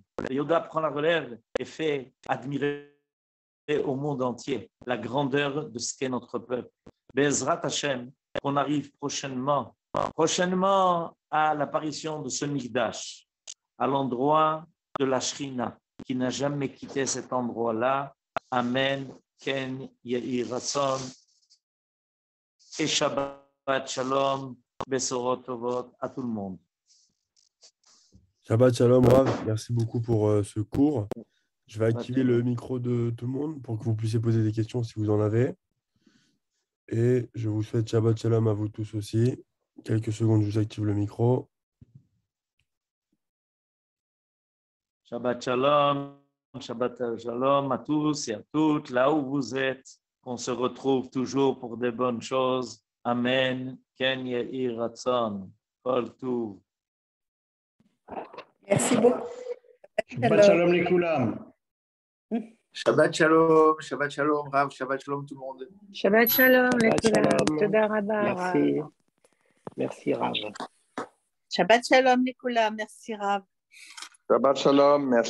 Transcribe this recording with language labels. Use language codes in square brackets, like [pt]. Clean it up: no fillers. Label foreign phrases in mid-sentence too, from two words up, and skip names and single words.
[fr] Yehuda prend la relève et fait admirer au monde entier la grandeur de ce qu'est notre peuple. [he] בעזרת השם, [fr] on arrive prochainement à l'apparition de ce Mikdash, à l'endroit de la Shrina, qui n'a jamais quitté cet endroit-là. [he] אמן, כן יהי רצון, ושבת שלום, בשורות טובות [fr] à tout le monde. [he] שבת שלום, רב. [fr] Merci beaucoup pour ce cours. Je vais activer le micro de tout le monde pour que vous puissiez poser des questions si vous en avez. Et je vous souhaite [he] שבת שלום [fr] à vous tous aussi. Quelques secondes, je vous active le micro. [he] שבת שלום [fr] à tous et à toutes, là où vous êtes, qu'on se retrouve toujours pour des bonnes choses. [he] אמן. כן יהי רצון. כל טוב. [fr] Merci beaucoup. [he] שבת שלום les Koulam. שבת שלום, רב, שבת שלום [fr] tout le monde. [he] שבת שלום, Shabbat לכולם. Shalom. תודה רבה, [fr] Merci. רב. Merci Rav. [he] שבת שלום, [fr] Nicolas. Merci, Rav. [he] שבת שלום, [fr] merci.